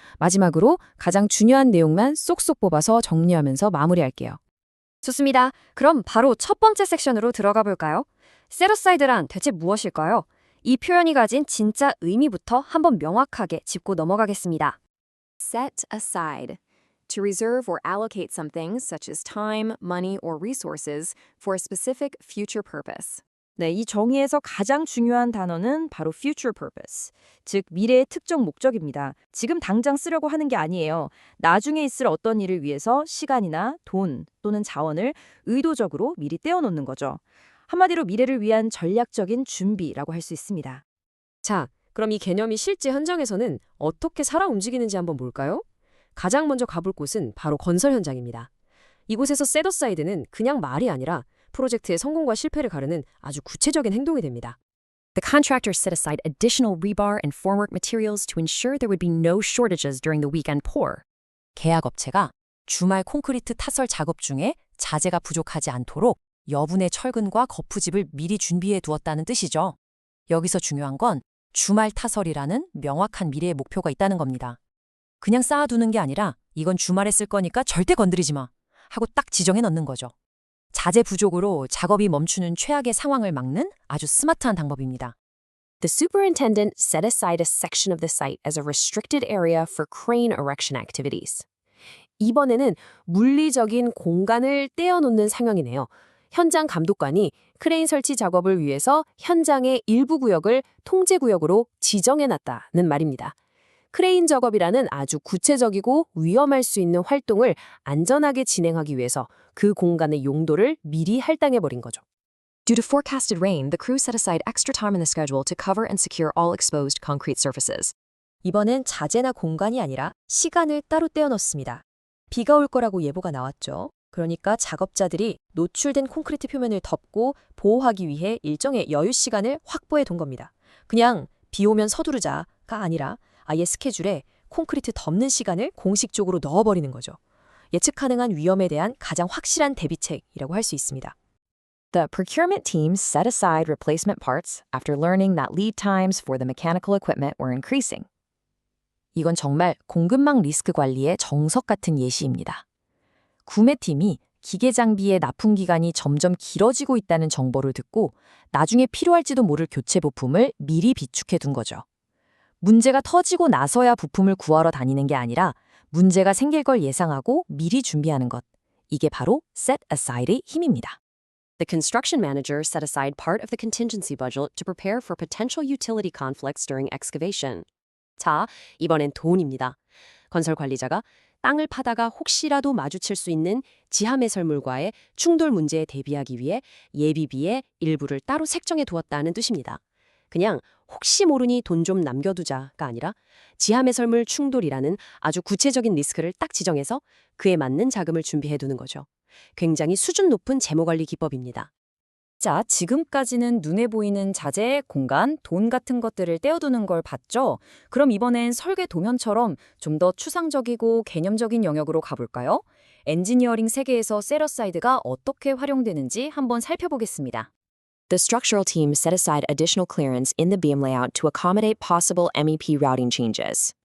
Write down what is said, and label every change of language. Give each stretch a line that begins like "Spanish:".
Korean: 마지막으로 가장 중요한 내용만 쏙쏙 뽑아서 정리하면서 마무리할게요. 좋습니다. 그럼 바로 첫 번째 섹션으로 들어가 볼까요? set aside란 대체 무엇일까요? 이 표현이 가진 진짜 의미부터 한번 명확하게 짚고 넘어가겠습니다.
English: Set aside. To reserve or allocate something such as time, money, or resources for a specific future purpose.
Korean: 네, 이 정의에서 가장 중요한 단어는 바로
English: future purpose,
Korean: 즉 미래의 특정 목적입니다. 지금 당장 쓰려고 하는 게 아니에요. 나중에 있을 어떤 일을 위해서 시간이나 돈 또는 자원을 의도적으로 미리 떼어놓는 거죠. 한마디로 미래를 위한 전략적인 준비라고 할 수 있습니다. 자, 그럼 이 개념이 실제 현장에서는 어떻게 살아 움직이는지 한번 볼까요? 가장 먼저 가볼 곳은 바로 건설 현장입니다. 이곳에서 set aside는 그냥 말이 아니라 프로젝트의 성공과 실패를 가르는 아주 구체적인 행동이 됩니다.
English: The contractor set aside additional rebar and formwork materials to ensure there would be no shortages during the weekend pour.
Korean: 계약업체가 주말 콘크리트 타설 작업 중에 자재가 부족하지 않도록 여분의 철근과 거푸집을 미리 준비해 두었다는 뜻이죠. 여기서 중요한 건 주말 타설이라는 명확한 미래의 목표가 있다는 겁니다. 그냥 쌓아두는 게 아니라 이건 주말에 쓸 거니까 절대 건드리지 마 하고 딱 지정해 넣는 거죠. 자재 부족으로 작업이 멈추는 최악의 상황을 막는 아주 스마트한 방법입니다.
English: The superintendent set aside a section of the site as a restricted area for crane erection activities.
Korean: 이번에는 물리적인 공간을 떼어놓는 상황이네요. 현장 감독관이 크레인 설치 작업을 위해서 현장의 일부 구역을 통제구역으로 지정해놨다는 말입니다. 크레인 작업이라는 아주 구체적이고 위험할 수 있는 활동을 안전하게 진행하기 위해서 그 공간의 용도를 미리 할당해버린 거죠.
English: Due to forecasted rain, the crew set aside extra time in the schedule to cover and secure all exposed concrete surfaces.
Korean: 이번엔 자재나 공간이 아니라 시간을 따로 떼어넣습니다. 비가 올 거라고 예보가 나왔죠. 그러니까 작업자들이 노출된 콘크리트 표면을 덮고 보호하기 위해 일정의 여유 시간을 확보해 둔 겁니다. 그냥 비 오면 서두르자가 아니라 아예 스케줄에 콘크리트 덮는 시간을 공식적으로 넣어버리는 거죠. 예측 가능한 위험에 대한 가장 확실한 대비책이라고 할 수 있습니다.
English: The procurement team set aside replacement parts after learning that lead times for the mechanical equipment were increasing.
Korean: 이건 정말 공급망 리스크 관리의 정석 같은 예시입니다. 구매팀이 기계 장비의 납품 기간이 점점 길어지고 있다는 정보를 듣고 나중에 필요할지도 모를 교체 부품을 미리 비축해 둔 거죠. 문제가 터지고 나서야 부품을 구하러 다니는 게 아니라 문제가 생길 걸 예상하고 미리 준비하는 것. 이게 바로 set aside의 힘입니다.
English: The construction manager set aside part of the contingency budget to prepare for potential utility conflicts during excavation.
Korean: 자, 이번엔 돈입니다. 건설 관리자가 땅을 파다가 혹시라도 마주칠 수 있는 지하 매설물과의 충돌 문제에 대비하기 위해 예비비의 일부를 따로 색정해 두었다는 뜻입니다. 그냥 혹시 모르니 돈 좀 남겨두자가 아니라 지하 매설물 충돌이라는 아주 구체적인 리스크를 딱 지정해서 그에 맞는 자금을 준비해 두는 거죠. 굉장히 수준 높은 재무관리 기법입니다. 자, 지금까지는 눈에 보이는 자재, 공간, 돈 같은 것들을 떼어두는 걸 봤죠? 그럼 이번엔 설계 도면처럼 좀 더 추상적이고 개념적인 영역으로 가볼까요? 엔지니어링 세계에서 set aside가 어떻게 활용되는지 한번 살펴보겠습니다.
English: The structural team set aside additional clearance in the beam layout to accommodate possible MEP routing changes.